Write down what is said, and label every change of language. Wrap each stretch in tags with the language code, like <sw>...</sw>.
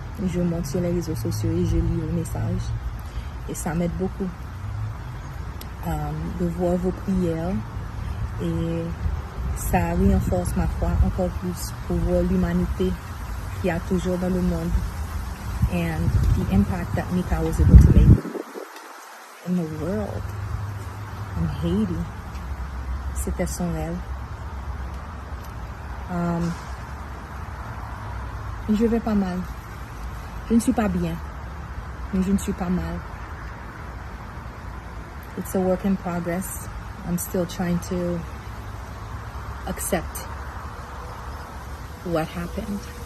<fr>Je monte sur les réseaux sociaux et je lis vos messages. Et ça m'aide beaucoup de voir vos prières. Et ça renforce ma foi encore plus pour voir l'humanité qu'il y a toujours dans le monde.</fr> <en>And the impact that Mika was able to make in the world.</en> <fr>En Haiti. C'était son rêve. Je vais pas mal. Je ne suis pas bien, mais je ne suis pas mal.</fr> <en>It's a work in progress. I'm still trying to accept what happened.</en>